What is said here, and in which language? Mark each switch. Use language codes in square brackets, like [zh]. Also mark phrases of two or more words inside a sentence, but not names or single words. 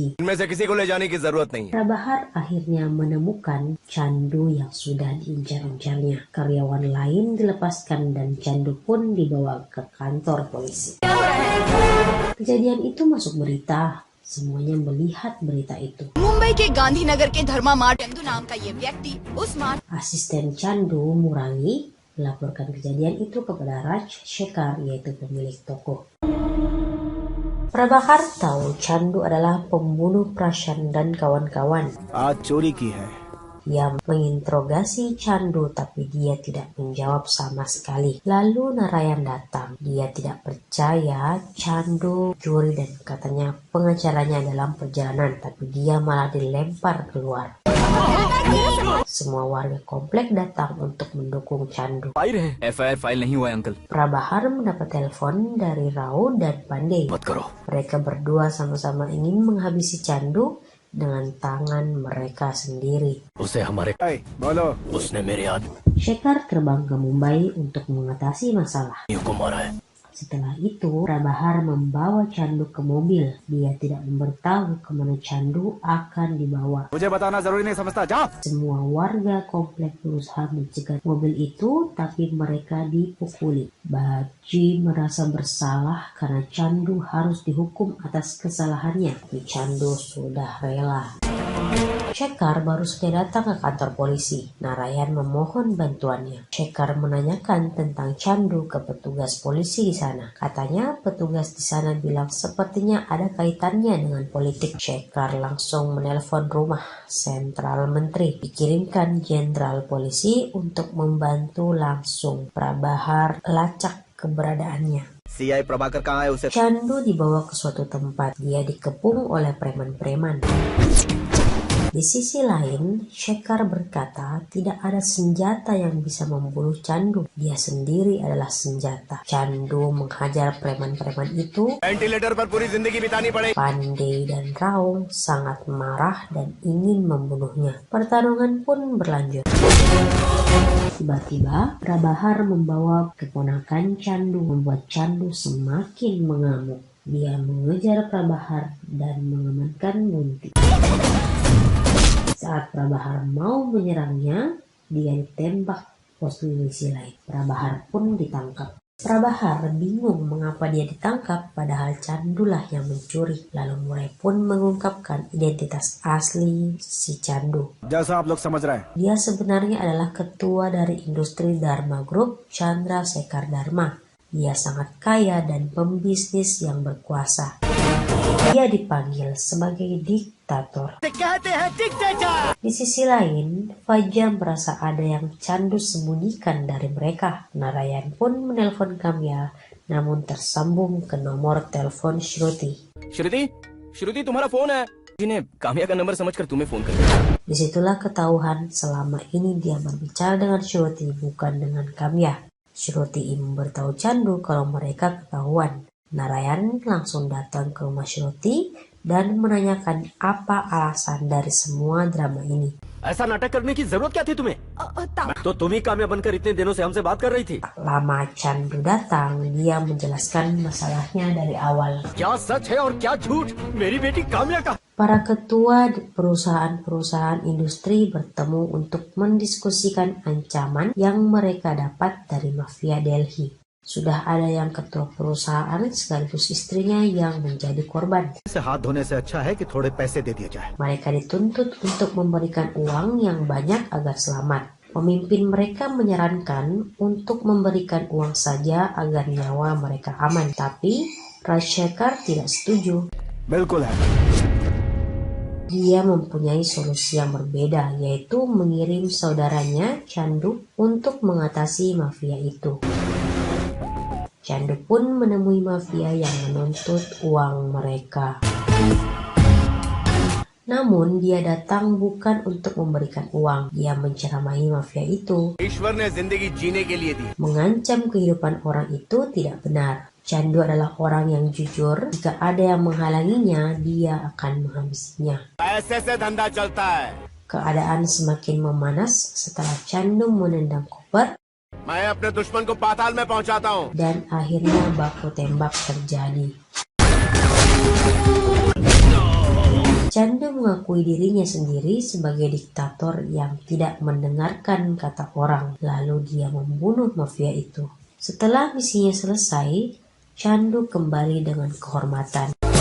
[hi] इनमें से किसी को ले जाने की जरूरत नहीं है। [id] Prabhakar akhirnya menemukan Chandu yang sudah diincar-incarnya. Karyawan lain dilepaskan dan Chandu pun dibawa ke kantor polisi. Kejadian itu masuk berita. Semuanya melihat berita itu. [hi] मुंबई के गांधीनगर के धर्मा मार्ट चंदू नाम का ये व्यक्ति उस मार्ट [id] Asisten Chandu Murangi melaporkan kejadian itu kepada Raj Shekhar, yaitu pemilik toko. Prabhakar tahu Chandu adalah pembunuh Prashan dan kawan-kawan. [hi] आज चोरी की है। [id] Ia menginterogasi Chandu tapi dia tidak menjawab sama sekali. Lalu Narayan datang. Dia tidak percaya Chandu curi dan katanya pengacaranya dalam perjalanan, tapi dia malah dilempar keluar. Semua warga komplek datang untuk mendukung Chandu. [hi] FIR फाइल नहीं हुआ है अंकल। [id] Prabhakar mendapat telepon dari Rao dan Pandey. [hi] मत करो। [id] Mereka berdua sama-sama ingin menghabisi Chandu dengan tangan mereka sendiri. [hi] उसे हमारे बोलो। उसने मेरे [id] Shekhar terbang ke Mumbai untuk mengatasi masalah. [hi] आदमियों को मारा है। [id] Setelah itu, Prabhakar membawa Chandu ke mobil. Dia tidak memberitahu kemana Chandu akan dibawa. [hi] मुझे बताना जरूरी नहीं समझता, जाओ। [id] Semua warga komplek berusaha mencegah mobil itu, tapi mereka dipukuli. Bagji merasa bersalah karena Chandu harus dihukum atas kesalahannya. Tapi Chandu sudah rela. Shekhar baru saja datang ke kantor polisi. Narayan memohon bantuannya. Shekhar menanyakan tentang Chandu ke petugas polisi di sana. Katanya petugas di sana bilang sepertinya ada kaitannya dengan politik. Shekhar langsung menelpon rumah sentral menteri. Dikirimkan jenderal polisi untuk membantu langsung. Prabhakar lacak keberadaannya. [hi] सीआई प्रभाकर कहाँ है उसे? [id] Chandu dibawa ke suatu tempat. Dia dikepung oleh preman-preman. Di sisi lain, Shekhar berkata tidak ada senjata yang bisa membunuh Chandu. Dia sendiri adalah senjata. Chandu menghajar preman-preman itu. [hi] वेंटिलेटर पर पूरी जिंदगी बितानी पड़ेगी। [id] Pandey dan Rao sangat marah dan ingin membunuhnya. Pertarungan pun berlanjut. Tiba-tiba, Prabhakar membawa keponakan Chandu, membuat Chandu semakin mengamuk. Dia mengejar Prabhakar dan mengamankan gunting. Saat Prabhakar mau menyerangnya, dia ditembak polisi lain. Prabhakar pun ditangkap. Prabhakar bingung mengapa dia ditangkap padahal Chandulah yang mencuri. Lalu mulai pun mengungkapkan identitas asli si Chandu. [hi] जैसा आप लोग समझ रहे हैं। [id] Dia sebenarnya adalah ketua dari industri Dharma Group, Chandra Shekhar Dharma. Dia sangat kaya dan pembisnis yang berkuasa. Dia dipanggil sebagai diktator. Di sisi lain, Fajar merasa ada yang Chandu sembunyikan dari mereka. Narayan pun menelpon Kamya, namun tersambung ke nomor telepon Shruti. [hi] श्रुति तुम्हारा फोन है। जिन्हें कामिया का नंबर समझकर तुम्हें फोन कर। [id] Disitulah ketahuan selama ini dia berbicara dengan Shruti bukan dengan Kamya. Shruti memberitahu Chandu kalau mereka ketahuan. Narayan langsung datang ke rumah Shruti dan menanyakan apa alasan dari semua drama ini. [hi] ऐसा नाटक करने की जरूरत क्या थी तुम्हें? तो तुम ही कामयाब बनकर इतने दिनों से हमसे बात कर रही थी। [id] Tak lama Chandu datang, dia menjelaskan masalahnya dari awal. [hi] क्या सच है और क्या झूठ? मेरी बेटी काम्या का। [id] Para ketua perusahaan-perusahaan industri bertemu untuk mendiskusikan ancaman yang mereka dapat dari mafia Delhi. Sudah ada yang ketua perusahaan sekaligus istrinya yang menjadi korban. [hi] से हाथ धोने से अच्छा है कि थोड़े पैसे दे दिए जाए। [id] Mereka dituntut untuk memberikan uang yang banyak agar selamat. Pemimpin mereka menyarankan untuk memberikan uang saja agar nyawa mereka aman. Tapi Raj Shekhar tidak setuju. [hi] बिल्कुल है। [id] Dia mempunyai solusi yang berbeda, yaitu mengirim saudaranya Chandu untuk mengatasi mafia itu. Chandu pun menemui mafia yang menuntut uang mereka. Namun dia datang bukan untuk memberikan uang. Dia menceramai mafia itu. [hi] ईश्वर ने जिंदगी जीने के लिए दी। [id] Mengancam kehidupan orang itu tidak benar. Candu adalah orang yang jujur. Jika ada yang menghalanginya, dia akan menghabisinya. [hi] ऐसे से धंधा चलता है. [id] Keadaan semakin memanas setelah Candu menendang koper [hi] मैं अपने दुश्मन को पाताल में पहुंचाता हूँ. [id] dan akhirnya baku tembak terjadi. Candu mengakui dirinya sendiri sebagai diktator yang tidak mendengarkan kata orang, lalu dia membunuh mafia itu. Setelah misinya selesai, Candu kembali dengan kehormatan.